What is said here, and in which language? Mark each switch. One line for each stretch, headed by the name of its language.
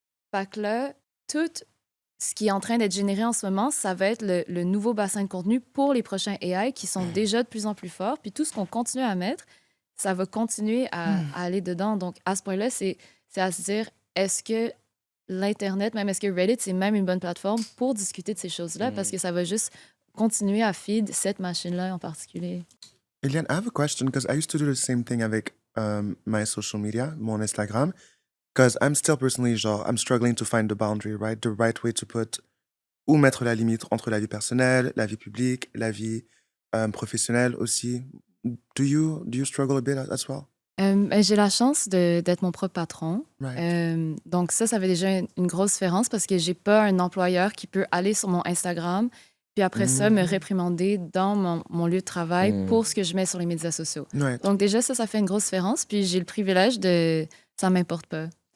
French: Fait que là, tout ce qui est en train d'être généré en ce moment, ça va être le nouveau bassin de contenu pour les prochains AI qui sont déjà de plus en plus forts, puis tout ce qu'on continue à mettre, ça va continuer à aller dedans. Donc, à ce point-là, c'est à se dire, est-ce que l'Internet, même est-ce que Reddit, c'est même une bonne plateforme pour discuter de ces choses-là parce que ça va juste continuer à feed cette machine-là en particulier.
English: Eliane, I have a question because I used to do the same thing avec my social media,
French: mon Instagram,
English: because I'm still personally, genre, I'm struggling to find the boundary, right? The right way to put,
French: où mettre la limite entre la vie personnelle, la vie publique, la vie professionnelle aussi.
English: Do you struggle a bit as well?
French: J'ai la chance d'être mon propre patron.
English: Right.
French: Donc ça fait déjà une grosse différence parce que j'ai pas un employeur qui peut aller sur mon Instagram puis après ça me réprimander dans mon lieu de travail pour ce que je mets sur les médias sociaux.
English: Right.
French: Donc déjà, ça fait une grosse différence. Puis j'ai le privilège de... Ça m'importe pas.